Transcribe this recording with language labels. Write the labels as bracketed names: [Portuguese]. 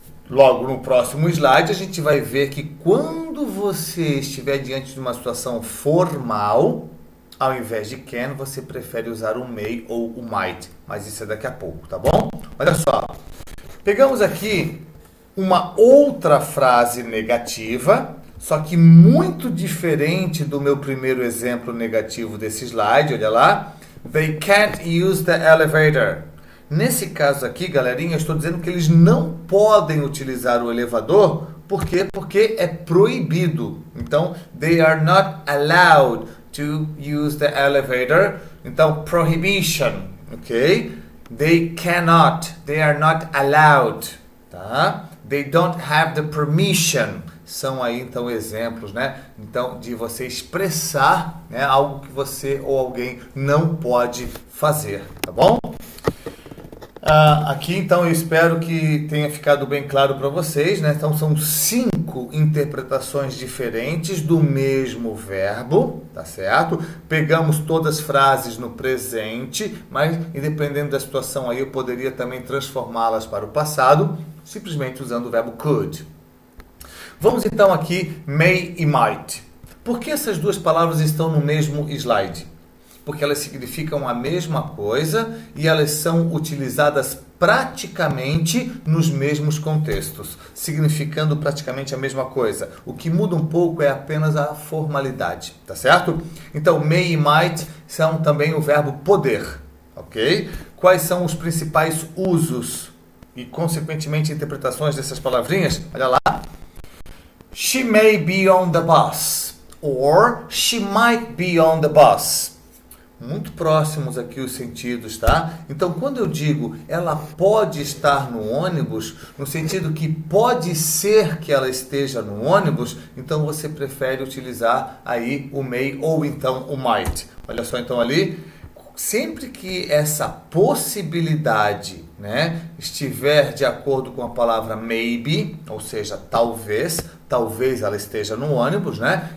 [Portuguese] Logo no próximo slide a gente vai ver que quando você estiver diante de uma situação formal, ao invés de can, você prefere usar o may ou o might. Mas isso é daqui a pouco, tá bom? Olha só. Pegamos aqui uma outra frase negativa, só que muito diferente do meu primeiro exemplo negativo desse slide. Olha lá. [English] They can't use the elevator. [Portuguese] Nesse caso aqui, galerinha, eu estou dizendo que eles não podem utilizar o elevador. Por quê? Porque é proibido. Então, [English] they are not allowed to use the elevator. [Portuguese] Então, [English] prohibition, ok? They cannot, they are not allowed, [Portuguese] tá? [English] They don't have the permission. [Portuguese] São aí, então, exemplos, né? Então, de você expressar, né, algo que você ou alguém não pode fazer, tá bom? Aqui, então, eu espero que tenha ficado bem claro para vocês, né? Então, são 5 interpretações diferentes do mesmo verbo, tá certo? Pegamos todas as frases no presente, mas, independente da situação aí, eu poderia também transformá-las para o passado, simplesmente usando o verbo could. Vamos, então, aqui, may e might. Por que essas duas palavras estão no mesmo slide? Porque elas significam a mesma coisa e elas são utilizadas praticamente nos mesmos contextos, significando praticamente a mesma coisa. O que muda um pouco é apenas a formalidade, tá certo? Então, may e might são também o verbo poder, ok? Quais são os principais usos e, consequentemente, interpretações dessas palavrinhas? Olha lá. [English] She may be on the bus, or she might be on the bus. [Portuguese] Muito próximos aqui os sentidos, tá? Então, quando eu digo ela pode estar no ônibus, no sentido que pode ser que ela esteja no ônibus, então você prefere utilizar aí o may ou então o might. Olha só então ali, sempre que essa possibilidade, né, estiver de acordo com a palavra maybe, ou seja, talvez ela esteja no ônibus, né?